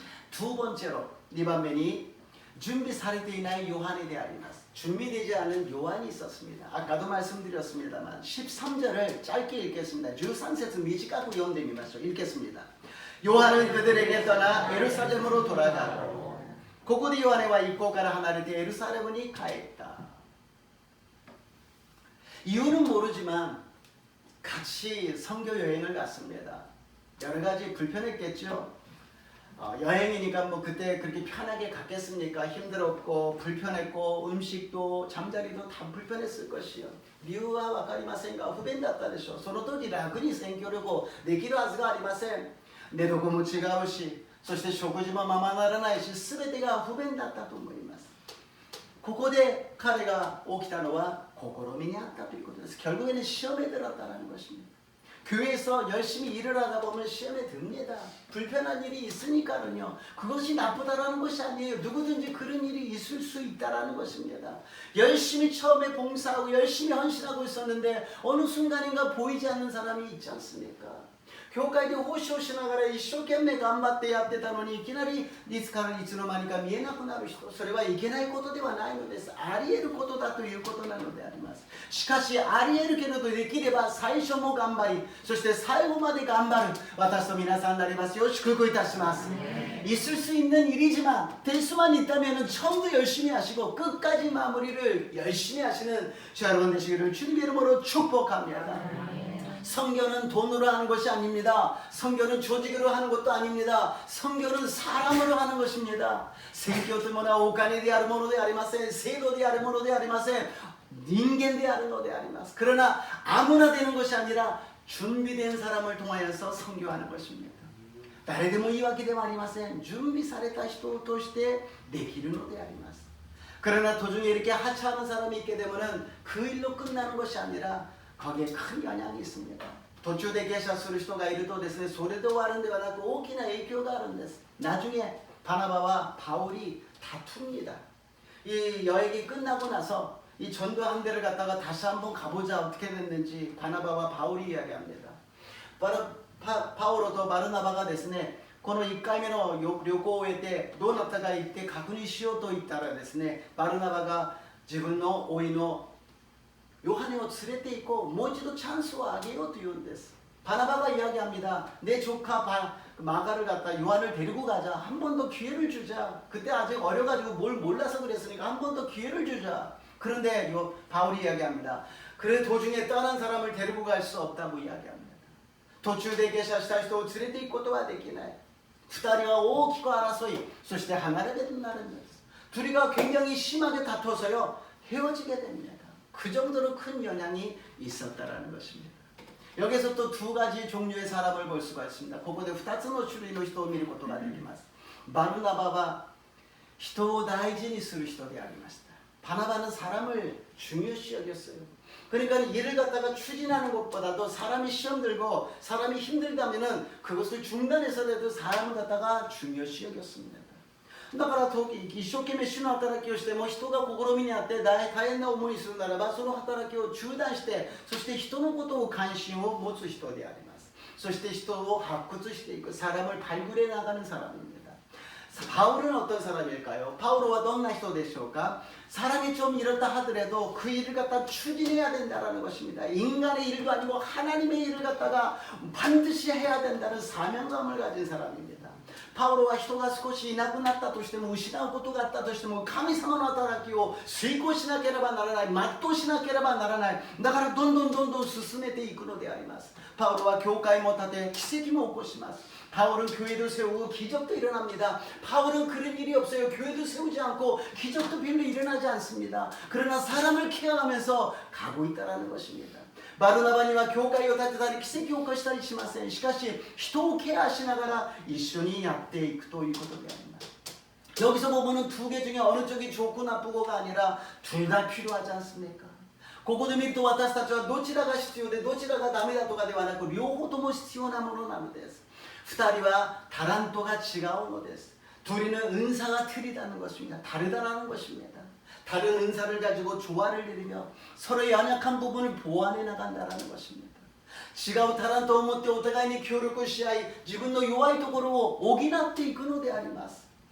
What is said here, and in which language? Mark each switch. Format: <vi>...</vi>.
<ko>두 번째로</ko> <ja>2番目に 준비されていないヨハネであります.</ja> <ko>준비되지 않은 요한이 있었습니다. 아까도 말씀드렸습니다만 13절을 짧게 읽겠습니다.</ko> <ja>13節短く読んでみましょう.</ja> <ko>읽겠습니다. 요한은 그들에게 떠나 예루살렘으로 돌아가고</ko> <ja>ここでヨハネは一行から離れてエルサレムに帰った.</ja> <ko>이유는 모르지만 같이 선교 여행을 갔습니다. 여러 가지 불편했겠죠. 여행이니까 뭐 그때 그렇게 편하게 갔겠습니까? 힘들었고 불편했고 음식도 잠자리도 다 불편했을 것이요.</ko> <ja>理由はわかりませんが不便だったでしょう。その時楽に宣教旅行できるはずがありません。寝床も違うし そして食事もままならないし全てが不便だったと思います。ここで彼が起きたのは試みにあったということです。</ja> <ko>결국에는 시험에 들었다는 것입니다. 교회에서 열심히 일을 하다 보면 시험에 듭니다. 불편한 일이 있으니까는요. 그것이 나쁘다라는 것이 아니에요. 누구든지 그런 일이 있을 수 있다라는 것입니다. 열심히 처음에 봉사하고 열심히 헌신하고 있었는데 어느 순간인가 보이지 않는 사람이 있지 않습니까?</ko> <ja>教会で奉仕をしながら一生懸命頑張ってやってたのにいきなりいつからいつの間にか見えなくなる人、それはいけないことではないのです。あり得ることだということなのであります。しかしあり得るけれどできれば最初も頑張り、そして最後まで頑張る私と皆さんになりますよう祝福いたします。</ja> <ko>있을 수 있는 일이지만 될 수만 있다면 처음부터 열심히 하시고 끝까지 마무리를 열심히 하시는 저 여러분 되시기를 주님의 이름으로 축복합니다. 선교는 돈으로 하는 것이 아닙니다. 선교는 조직으로 하는 것도 아닙니다. 선교는 사람으로 하는 것입니다.</ko> <ja>宣教というものはお金であるものでありません。制度であるものでありません。人間であるのであります.</ja> <ko>그러나 아무나 되는 것이 아니라 준비된 사람을 통하여서 선교하는 것입니다.</ko> <ja>誰でもいいわけではありません。準備された人を通してできるのであります.</ja> <ko>그러나 도중에 이렇게 하차하는 사람이 있게 되면은 그 일로 끝나는 것이 아니라 거기에 큰 영향이 있습니다. 도주대 계셔</ko> <ja>する 人がいるとですね、それで終わるんではなく大きな影響があるんです.</ja> <ko>나중에 바나바와 바울이 다툽니다. 이 여행이 끝나고 나서 이 전도 항대를 갔다가 다시 한번 가보자 어떻게 됐는지 바나바와 바울이 이야기합니다.</ko> <ja>パウロとバルナバがですね、この1回目の旅行を終えてどうなったか言って確認しようと言ったらですね、バルナバが自分の甥のヨハネを連れて行こう、もう一度チャンスをあげようと言うんです。</ja> <ko>바나바가 이야기합니다. 내 조카 마가를 갖다 요한을 데리고 가자. 한 번 더 기회를 주자. 그때 아직 어려가지고 뭘 몰라서 그랬으니까 한 번 더 기회를 주자. 그런데 바울이 이야기합니다. 그래 도중에 떠난 사람을 데리고 갈 수 없다고 이야기합니다.</ko> <ja>途中で下車した人を連れて行くことはできない。二人は大きく争い、そして離れてなるんです。</ja> <ko>둘이가 굉장히 심하게 다퉈서요 헤어지게 됩니다. 그 정도로 큰 영향이 있었다라는 것입니다. 여기서 또 두 가지 종류의 사람을 볼 수가 있습니다.</ko> <ja>ここで2つの種類の人を見ることができます。バルナバは人を大事にする人でありました。</ja> <ko>바나바는 사람을 중요시 여겼어요. 그러니까 일을 갖다가 추진하는 것보다도 사람이 시험 들고 사람이 힘들다면은 그것을 중단해서라도 사람을 갖다가 중요시 여겼습니다.</ko> <ja>だから一生懸命主の働きをしても人が試みにあって大変な思いするならばその働きを中断してそして人のことを関心を持つ人であります。そして人を発掘していく</ja> <ko>사람을 발굴해 나가는 사람입니다. 바울은 어떤 사람일까요? 바울은 어떤</ko> <ja>人でしょうか?</ja> <ko>사람이 좀 이렇다 하더라도 그 일을 갖다 추진해야 된다는 것입니다. 인간의 일도 아니고 하나님의 일을 갖다가 반드시 해야 된다는 사명감을 가진 사람입니다.</ko> <ja>바울은 人が少しいなくなったとしても失うことがあったとしても神様の働きを遂行しなければならない全うしなければならないだからどんどん進めていくのであります。</ja> <ko>바울은</ko> <ja>教会も建て奇跡も起こします。</ja> <ko>바울은 교회도 세우고 기적도 일어납니다. 바울은 그런 일이 없어요. 교회도 세우지 않고 기적도 별로 일어나지 않습니다. 그러나 사람을 케어하면서 가고 있다는 것입니다. 바르나바니와 교회를</ko> <ja>建てたり奇跡を起こしたりしません。しかし人をケアしながら一緒にやっていくということであります。</ja> <ko>여기서 보면은 두 개 중에 어느 쪽이 좋고 나쁘고가 아니라 둘 다 필요하지 않습니까?</ko> <ja>ここで見ると私たちはどちらが必要でどちらがダメだとかではなく両方とも必要なものなのです。 2人はタラントが違うのです。</ja> <ko>둘이는 은사가 틀리다는 것입니다. 다르다는 것입니다. 다른 은사를 가지고 조화를 이루며 서로의 연약한 부분을 보완해 나간다는 것입니다.</ko> <ja>違うタラントを持ってお互いに協力し合い自分の弱いところを補っていくのであります。</ja>